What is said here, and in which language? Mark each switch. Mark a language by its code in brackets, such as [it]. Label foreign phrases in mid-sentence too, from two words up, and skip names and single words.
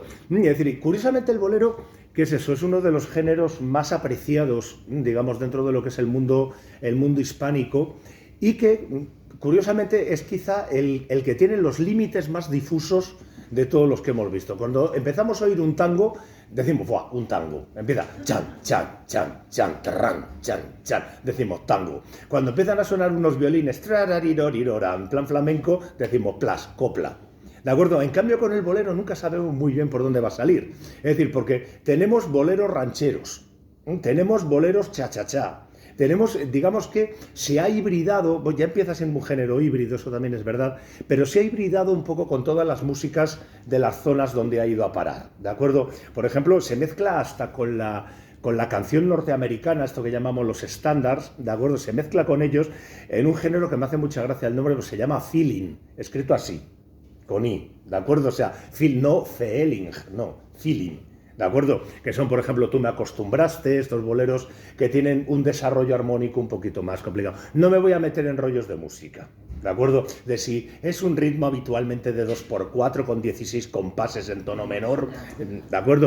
[es] Es decir, curiosamente el bolero, ¿qué es eso? Es uno de los géneros más apreciados, digamos, dentro de lo que es el mundo hispánico, y que curiosamente es quizá el que tiene los límites más difusos de todos los que hemos visto. Cuando empezamos a oír un tango, decimos, ¡buah! Un tango. Empieza chan, chan, chan, chan, tarran, chan, chan. Decimos tango. Cuando empiezan a sonar unos violines, trararirorirora, en plan flamenco, decimos plas, copla. ¿De acuerdo? En cambio, con el bolero nunca sabemos muy bien por dónde va a salir. Es decir, porque tenemos boleros rancheros, tenemos boleros cha-cha-cha. Tenemos, digamos que se ha hibridado, ya empieza siendo un género híbrido, eso también es verdad, pero se ha hibridado un poco con todas las músicas de las zonas donde ha ido a parar, ¿de acuerdo? Por ejemplo, se mezcla hasta con la canción norteamericana, esto que llamamos los estándares, ¿de acuerdo? Se mezcla con ellos en un género que me hace mucha gracia el nombre, pues se llama feeling, escrito así, con I, ¿de acuerdo? O sea, feel, no feeling, no, feeling. ¿De acuerdo? Que son, por ejemplo, Tú me acostumbraste, estos boleros que tienen un desarrollo armónico un poquito más complicado. No me voy a meter en rollos de música, ¿de acuerdo? De si es un ritmo habitualmente de 2x4 con 16 compases en tono menor, ¿de acuerdo?